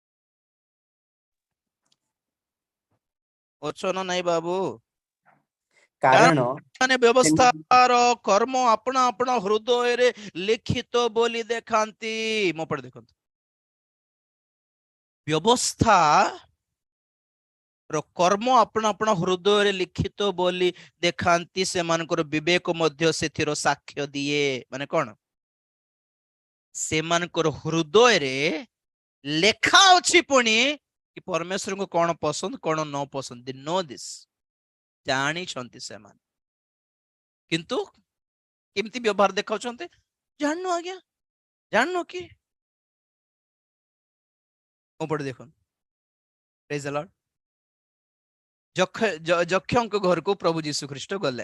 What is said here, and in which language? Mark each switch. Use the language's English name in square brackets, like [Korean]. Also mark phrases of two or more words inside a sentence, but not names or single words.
[Hindi] ओछन नहीं बाबू [Odia] କାରଣ ମାନେ ବ୍ୟବସ୍ଥାର କର୍ମ ଆପଣା ଆପଣା ହୃଦୟରେ ଲିଖିତ ବୋଲି ଦେଖାନ୍ତି। ମୋ ପଟେ ଦେଖନ୍ତୁ, ବ୍ୟବସ୍ଥା କର୍ମ ଆପଣା ଆପଣା ହୃଦୟରେ ଲିଖିତ ବୋଲି ଦେଖାନ୍ତି, ସେମାନଙ୍କର ବିବେକ ମଧ୍ୟ ସେଥିର ସାକ୍ଷ୍ୟ ଦିଏ। ମାନେ କଣ? ସେମାନଙ୍କର ହୃଦୟରେ ଲେଖା ଅଛି ପୁଣି କି ପରମେଶ୍ୱରଙ୍କୁ କଣ ପସନ୍ଦ କଣ ନ ପସନ୍ଦ। [English] They know this, [Odia] ଜାଣିଛନ୍ତି ସେମାନେ, କିନ୍ତୁ କେମିତି ବ୍ୟବହାର ଦେଖାଉଛନ୍ତି ଜାଣିନୁ ଆଜ୍ଞା, ଜାଣିନୁ କି? ମୋ ପଟେ ଦେଖନ୍ତୁ, [English] praise the Lord. [Odia] ଯକ୍ଷଙ୍କ ଘରକୁ ପ୍ରଭୁ ଯୀଶୁ ଖ୍ରୀଷ୍ଟ ଗଲେ।